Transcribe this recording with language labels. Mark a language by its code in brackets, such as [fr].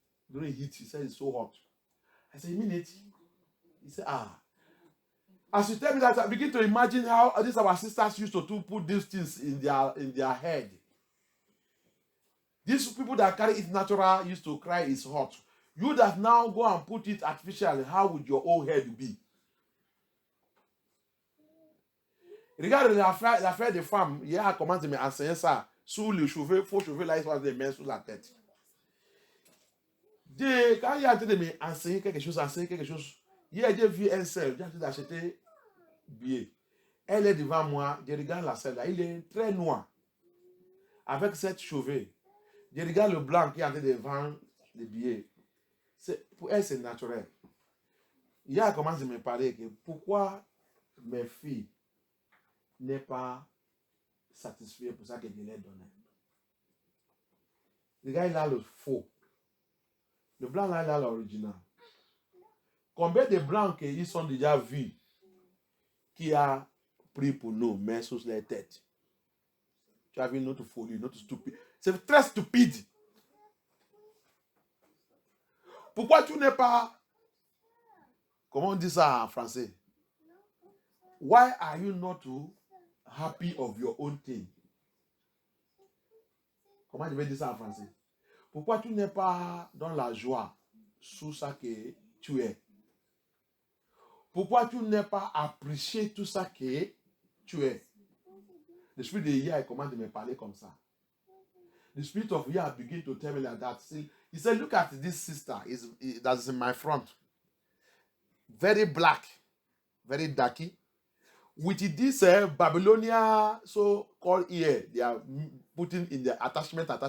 [en] During heat, he said, it's so hot. I said, a minute. He said, As you tell me that, I begin to imagine how these our sisters used to put these things in their head. These people that carry it natural used to cry it's hot. You that now go and put it artificially, how would your own head be? [fr] Regarde l'affaire des femmes, hier a commencé à m'enseigner ça. Sous les cheveux, faux cheveux, là, ils sont des mains sous la tête. Quand il a été de m'enseigner quelque chose, hier j'ai vu un seul, j'ai acheté billet. Elle est devant moi, je regarde la selle là, il est très noir. Avec cette cheveux. Je regarde le blanc qui est en train de vendre les billets. Pour elle, c'est naturel. Il a commencé à me parler que pourquoi mes filles n'est pas satisfait pour ça que je l'ai donné. Le gars, il a le faux. Le blanc, là, il a l'original. Combien de blancs qu'ils sont déjà vus qui a pris pour nous, mais sur les têtes? Tu as vu notre folie, notre stupide. C'est très stupide. Pourquoi tu n'es pas... Comment on dit ça en français? [en] Why are you not happy of your own thing? [fr] Comment je vais dire ça en français? Pourquoi tu n'es pas dans la joie sous ça que tu es? Pourquoi tu n'es pas apprécié tout ça que tu es? [en] The spirit of [fr] Yah commence de me parler comme ça. [en] The spirit of Yah began to tell me like that. See, he said, look at this sister that's in my front. Very black, very darky. With this Babylonia so-called ear, they are putting in the attachment.